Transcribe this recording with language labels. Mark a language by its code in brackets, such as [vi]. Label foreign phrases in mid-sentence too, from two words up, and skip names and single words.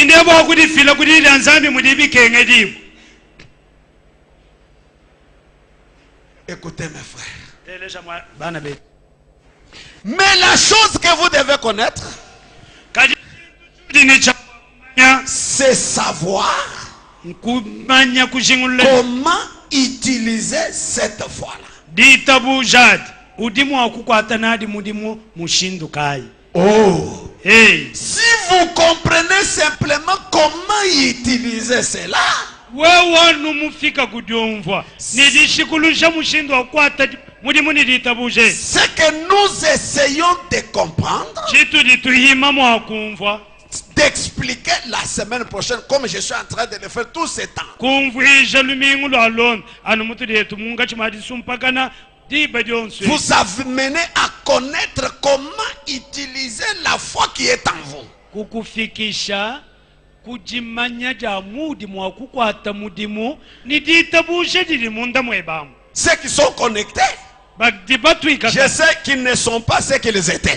[fr] Écoutez mes frères. Mais la chose que vous devez connaître, c'est savoir comment utiliser cette foi-là. [lua] ditabujad udimu akukwata nadi mudimu mushindukai. Oh. Hey. [fr] Si vous comprenez simplement comment utiliser cela, [lua] wewe numufika kudyumva nidishikulusha mushindu akwata mudimu niditabuje. [fr] Ce que nous essayons de comprendre, [lua] chitu dituhima mu akumva [fr] d'expliquer la semaine prochaine, comme je suis en train de le faire tout ce temps. Vous avez mené à connaître comment utiliser la foi qui est en vous. Ceux qui sont connectés, je sais qu'ils ne sont pas ceux qu'ils étaient.